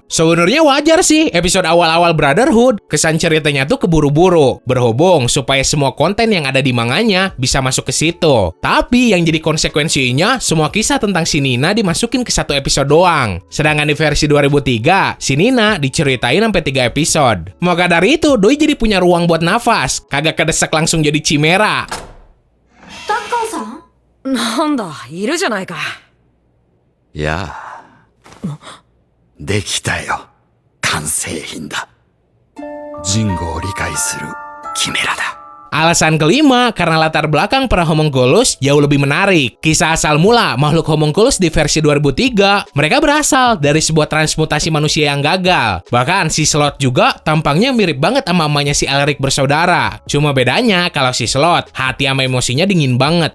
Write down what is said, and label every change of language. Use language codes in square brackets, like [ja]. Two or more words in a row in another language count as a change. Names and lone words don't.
[id] Sebenarnya wajar sih episode awal-awal Brotherhood, kesan ceritanya tuh keburu-buru, berhubung supaya semua konten yang ada di manganya bisa masuk ke situ. Tapi yang jadi konsekuensinya, semua kisah tentang si Nina dimasukin ke satu episode doang. Sedangkan di versi 2003, si Nina diceritain sampai 3 episode. Maka dari itu, doi jadi punya ruang buat nafas, kagak kedesak langsung jadi Chimera. [ja] なんだ、いるじゃないか。やあ、できたよ。完成品だ。ジンゴを理解するキメラだ。 [id] Alasan kelima, karena latar belakang para homunculus jauh lebih menarik. Kisah asal mula makhluk homunculus di versi 2003, mereka berasal dari sebuah transmutasi manusia yang gagal. Bahkan si Slot juga tampangnya mirip banget sama mamanya si Elric bersaudara. Cuma bedanya, kalau si Slot, hati sama emosinya dingin banget.